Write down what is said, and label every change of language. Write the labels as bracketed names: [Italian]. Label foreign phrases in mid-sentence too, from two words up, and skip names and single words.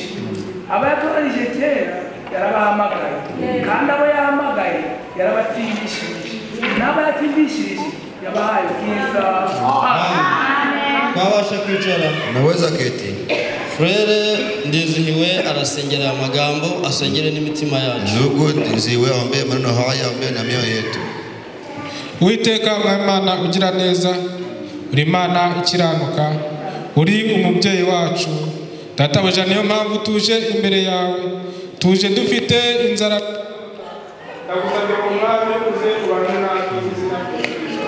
[Kinyarwanda] Abo yatoranije kera yarabahamagaye, kandi abo yahamagaye yarabatsindishirije, n'abo yatsindishirije yabahaye ubwiza. Twabasha kwicara. [Swahili] Naweza keti. [Kinyarwanda] Frere Ndizihiwe arasengera amagambo, asengere n'imitima yacu. [Swahili] Ndugu Ndizihiwe aombe maneno haya, aombe na mioyo yetu. [Kinyarwanda] Uwiteka Imana ugira neza, uri Imana ikiranuka, uri umubyeyi wacu. Databuja, niyo mpamvu tuje imbere yawe, tuje dufite inzara. Ndagusabye ko Mwami uze ubane natwe izina ry'Yesu.